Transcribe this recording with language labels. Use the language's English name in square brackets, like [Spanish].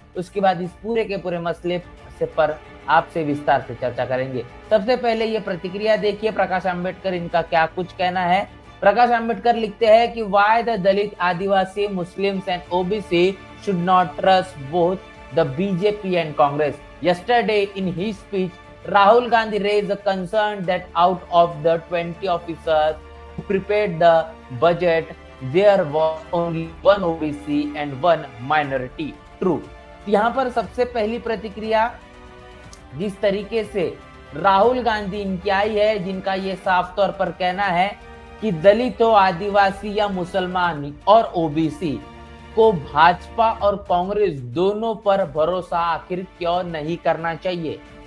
[Hindi] उसके बाद इस पूरे के पूरे मसले से पर आपसे विस्तार से चर्चा करेंगे। सबसे पहले ये प्रतिक्रिया देखिए प्रकाश आंबेडकर, इनका क्या कुछ कहना है। [English] Prakash Ambedkar [Hindi] लिखते हैं कि [English] Why the Dalit Adivasi Muslims and OBC should not trust both the BJP and Congress. Yesterday in his speech, Rahul Gandhi raised the concern that out of the 20 officers who prepared the budget, there was only one OBC and one minority. True. [Hindi] यहाँ पर सबसे पहली प्रतिक्रिया जिस तरीके से राहुल गांधी इनकी आई है, जिनका ये साफ तौर पर कहना है कि दलित हो, आदिवासी या मुसलमान और ओबीसी को भाजपा और कांग्रेस दोनों पर भरोसा आखिर क्यों नहीं करना चाहिए।